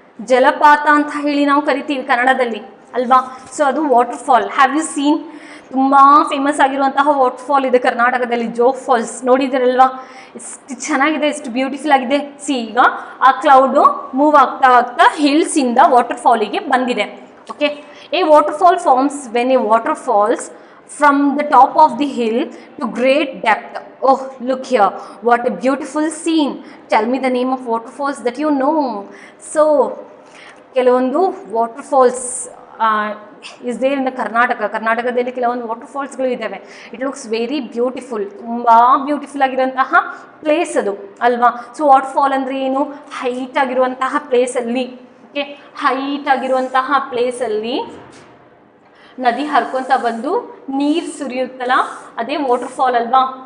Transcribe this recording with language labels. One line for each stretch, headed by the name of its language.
Kannada: ಜಲಪಾತ ಅಂತ ಹೇಳಿ ನಾವು ಕರಿತೀವಿ ಕನ್ನಡದಲ್ಲಿ ಅಲ್ವಾ. ಸೊ ಅದು ವಾಟರ್ಫಾಲ್. Have you seen? ತುಂಬ ಫೇಮಸ್ ಆಗಿರುವಂತಹ ವಾಟರ್ಫಾಲ್ ಇದೆ ಕರ್ನಾಟಕದಲ್ಲಿ, ಜೋಗ್ ಫಾಲ್ಸ್. ನೋಡಿದಿರಲ್ವಾ? ಎಷ್ಟು ಚೆನ್ನಾಗಿದೆ, ಎಷ್ಟು ಬ್ಯೂಟಿಫುಲ್ ಆಗಿದೆ. ಸಿ, ಈಗ ಆ ಕ್ಲೌಡು ಮೂವ್ ಆಗ್ತಾ ಹಿಲ್ಸಿಂದ ವಾಟರ್ಫಾಲಿಗೆ ಬಂದಿದೆ.
English: Okay, a waterfall forms when a water falls from the top of the hill to great depth. Oh, look here, what a beautiful scene. Tell me the name of waterfalls that you know. So ಕೆಲವೊಂದು waterfalls
Kannada: is there in the ಕರ್ನಾಟಕದಲ್ಲಿ ಕೆಲವೊಂದು ವಾಟರ್ಫಾಲ್ಸ್ಗಳು ಇದ್ದಾವೆ. It looks very beautiful, ತುಂಬ beautiful ಆಗಿರುವಂತಹ place ಅದು ಅಲ್ವಾ. So waterfall ಅಂದರೆ ಏನು, ಹೈಟ್ ಆಗಿರುವಂತಹ ಪ್ಲೇಸಲ್ಲಿ, ಓಕೆ, ಹೈಟ್ ಆಗಿರುವಂತಹ ಪ್ಲೇಸಲ್ಲಿ ನದಿ ಹರ್ಕೊಂತ ಬಂದು ನೀರು ಸುರಿಯುತ್ತಲ್ಲ ಅದೇ ವಾಟರ್ಫಾಲ್ ಅಲ್ವಾ.